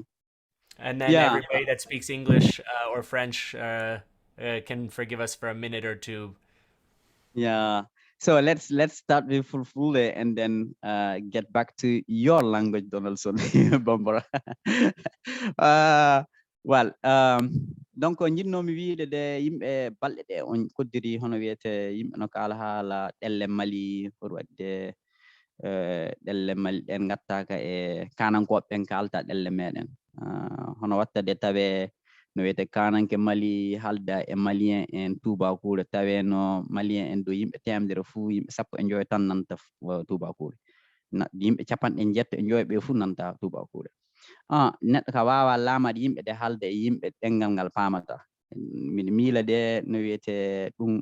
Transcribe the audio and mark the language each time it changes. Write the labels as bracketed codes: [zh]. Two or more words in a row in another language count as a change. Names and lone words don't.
[en] And then everybody that speaks English or French can forgive us for a minute or two. Yeah. So let's start with full day and then get back to your language, Donaldson, Bambara. Well, [ff] donc jinnomi wiide de yimɓe balɗe ɗe on koddiri hono wiyete yimɓe no kala haala ɗelle Mali pour wadde ɗelle Mali ɗen gattaka e kanankoɓe ɓen kalta ɗelle meɗen hono wattade tawe no wiyete kananke Mali halda e Malien en tubakure tawe no Malien en do yimɓe temedere fuu yimɓe 15 tan nanta tubakure yimɓe 90 ɓe fuu nanta tubakure neɗɗo ka wawa laamaɗe yimɓe ɗe haalde e yimɓe ɗengal ngal paamata miɗa miila de no wiyete ɗum